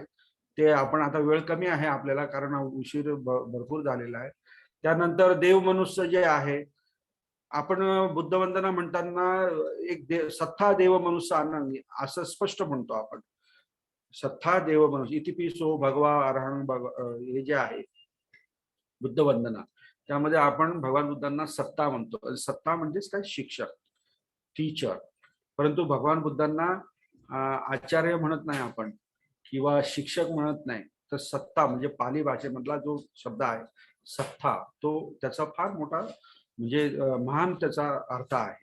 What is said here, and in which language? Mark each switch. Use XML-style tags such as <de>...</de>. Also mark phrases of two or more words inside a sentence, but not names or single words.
<mr>ते आपण आता वेळ कमी आहे आपल्याला कारण उशीर भरपूर झालेला आहे. त्यानंतर देव मनुष्य जे आहे, आपण बुद्ध वंदना म्हणताना</mr> <pi>सत्ता देव मनुष्य अनांगी</pi> <mr>असं स्पष्ट म्हणतो आपण.</mr> <pi>सत्ता देव मनुष्य इतिपिसो भगवा अरहं</pi> <mr>हे जे आहे बुद्ध वंदना, त्यामध्ये आपण भगवान बुद्धांना सत्ता म्हणतो. सत्ता म्हणजेच काय, शिक्षक, टीचर. परंतु भगवान बुद्धांना आचार्य म्हणत नाही आपण किंवा शिक्षक म्हणत नाही, तर सत्ता म्हणजे पाली भाषेमधला जो शब्द आहे सत्ता, तो त्याचा फार मोठा म्हणजे महान त्याचा अर्थ आहे.</mr>